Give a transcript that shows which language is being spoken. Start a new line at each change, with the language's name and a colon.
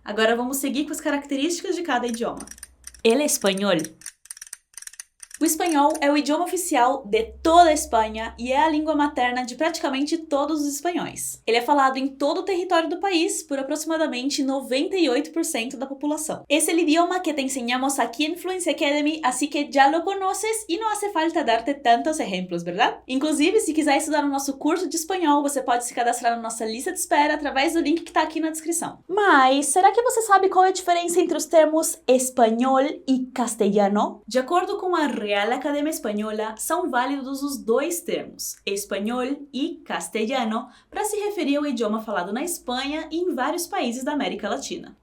Portuguese: Agora vamos seguir com as características de cada idioma. El espanhol. O espanhol é o idioma oficial de toda a Espanha e é a língua materna de praticamente todos os espanhóis. Ele é falado em todo o território do país por aproximadamente 98% da população.
Spanish: Es el idioma que te enseñamos aquí en Fluency Academy, así que ya lo conoces y no hace falta darte tantos ejemplos, ¿verdad?
Portuguese: Inclusive, se quiser estudar no nosso curso de espanhol, você pode se cadastrar na nossa lista de espera através do link que está aqui na descrição. Mas será que você sabe qual é a diferença entre os termos espanhol e castelhano? De acordo com a Real Academia Espanhola, são válidos os 2 termos, espanhol e castelhano, para se referir ao idioma falado na Espanha e em vários países da América Latina.